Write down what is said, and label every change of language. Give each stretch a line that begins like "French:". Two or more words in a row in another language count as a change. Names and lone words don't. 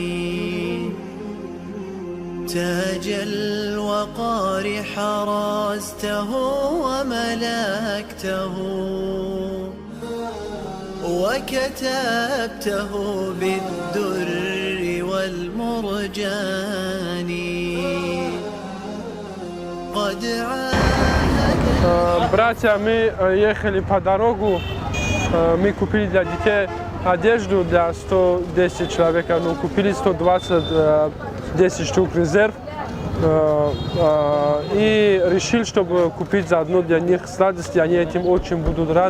Arabic: تاج الوقار حرزته وملكته وكتبته بالدر والمرجان قد
Russian: Братья, мы ехали по дорогу, мы купили для детей одежду для 110 человек, ну, купили 10 штук резерв и решил, чтобы купить заодно для них сладости, они этим очень будут рады.